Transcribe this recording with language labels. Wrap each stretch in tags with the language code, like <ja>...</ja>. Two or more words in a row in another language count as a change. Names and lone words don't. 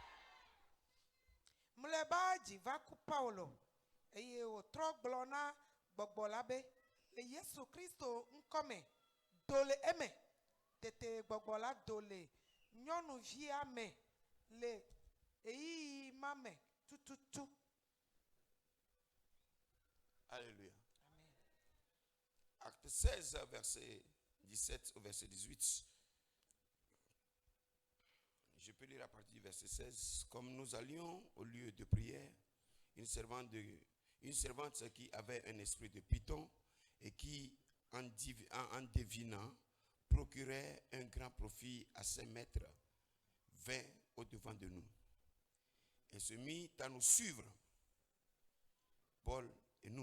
<ee>Mlɔeba dzi va ku Paulo eye wòtrɔ gblɔ na gbɔgbɔ la be le Yesu Kristo ŋkɔme do le eme. Tete gbɔgbɔ la do le nyɔnuvia me le eyiyi ma me tututu.</ee> <fr>Alléluia. Amen. Acte 16, verset 17 au verset 18. Je peux lire à partir du verset 16. Comme nous allions au lieu de prière, une servante qui avait un esprit de python et qui, en devinant, procurait un grand profit à ses maîtres, vint au-devant de nous et se mit à nous suivre, Paul et nous.</fr>